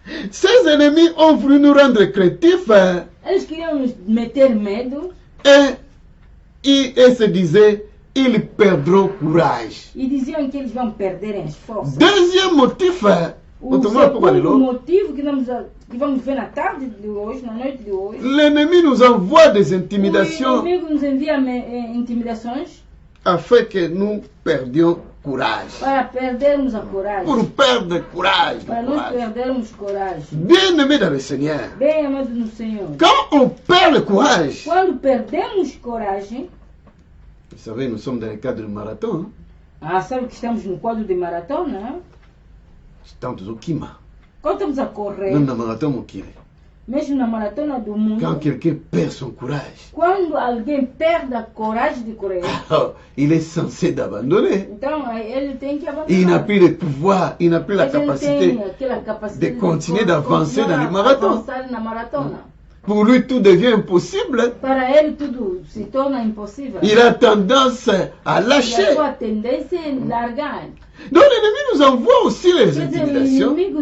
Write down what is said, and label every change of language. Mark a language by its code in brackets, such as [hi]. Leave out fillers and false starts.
[fr] Ces ennemis ont voulu nous rendre créatifs. [pt] Eles queriam nos meter medo. [fr] Et se disaient, ils perdront courage. [pt] E diziam que eles vão perder as forças. [fr] Deuxième motif. [pt] O segundo motivo que vamos ver na tarde de hoje, na noite de hoje. [fr] L'ennemi nous envoie des intimidations. [pt] O inimigo nos envia intimidações. [fr] Afin que nous perdions courage. [pt] Para perdermos a coragem. [fr] Pour perdre courage. [pt] Para nós perdermos coragem. [fr] Bien aimé dans le Seigneur. [pt] Bem amado no Senhor. [fr] Quand on perd le courage. [pt] Quando perdemos coragem. [fr] Vous savez, nous sommes dans le cadre du marathon. [pt] Sabe que estamos no quadro de maratona? Estamos au Kima. Quando estamos a correr. [fr] Même dans le marathon, mon kiri. [pt] Mesmo na maratona do mundo. [fr] Quand quelqu'un perd son courage. [pt] Quando alguém perde a coragem de correr. [fr] Il est censé d'abandonner. [pt] Então ele tem que abandonar. [fr] Il n'a plus le pouvoir, il n'a plus la capacité de continuer d'avancer dans le marathon. Pour lui, tout devient impossible. [pt] Para ele tudo se torna impossível. [fr] Il a tendance à lâcher. [pt] A sua tendência é largar. [fr] Donc l'ennemi nous envoie aussi les intimidations.